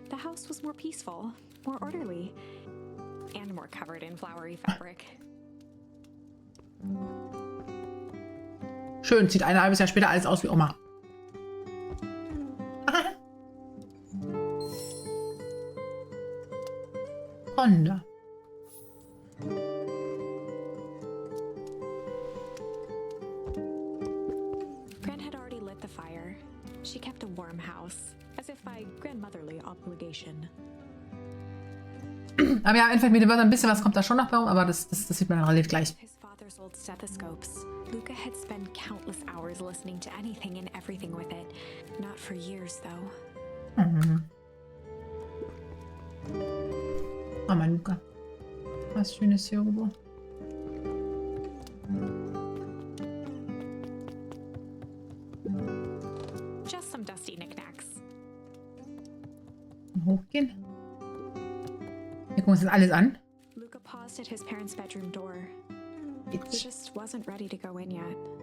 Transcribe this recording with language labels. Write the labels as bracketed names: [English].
[English] The house was more peaceful, more orderly, and more covered in flowery fabric. [German] Schön, sieht ein halbes Jahr später alles aus wie Oma. Honda. [English] Gran had already lit the fire. She kept a warm house, as if by grandmotherly obligation. [German] Aber ja, einfach mit dem Wörtern ein bisschen was kommt da schon noch bei rum, aber das sieht man dann relativ gleich. [English] His father's old stethoscopes. Luca had spent countless hours listening to anything and everything with it. Not for years, though. Mhm. [German] Oh, mein Luca. Was Schönes hier irgendwo. [English] Just some dusty knickknacks. [German] Hochgehen. Wir gucken uns das alles an. [English] Luca paused at his parents' bedroom door. He just wasn't ready to go in yet.